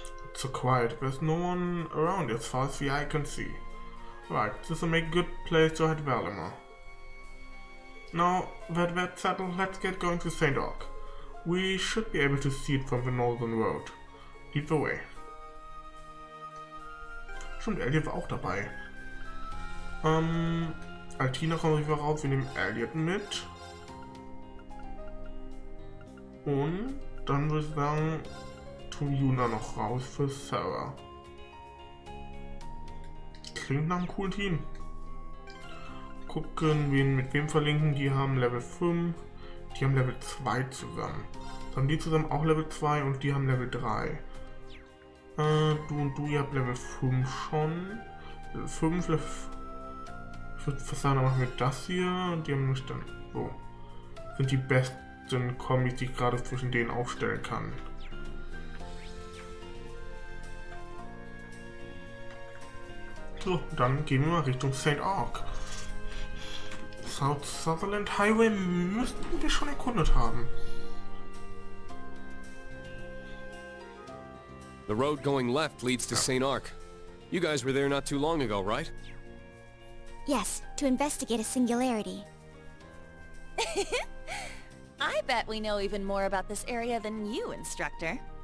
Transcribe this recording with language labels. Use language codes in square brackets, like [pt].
[en] It's so quiet, there's no one around as far as the eye can see. Right, this will make a good place to head Valimar. Now that that's settled, let's get going to Saint-Arkh. We should be able to see it from the northern road. Lead the way. [de] Stimmt, Elliot war auch dabei. Altina kommen wir raus, wir nehmen Elliot mit. Und dann würde ich sagen, tun Fiona noch raus für Sarah. Klingt nach einem coolen Team. Gucken, mit wem verlinken. Die haben Level 5, die haben Level 2 zusammen. Dann haben die zusammen auch Level 2 und die haben Level 3. Du und du, ihr habt Level 5 schon. Level 5, ich würde fast sagen, dann machen wir das hier und die haben nicht dann. So. Sind die besten Kombis, die ich gerade zwischen denen aufstellen kann. So, dann gehen wir mal Richtung Saint-Arkh. South Sutherland Highway müssten wir schon erkundet haben. [en] The road going left leads to Saint-Arkh. You guys were there not too long ago, right? Yes, to investigate a singularity. I I bet we know even more about this area than you, Instructor.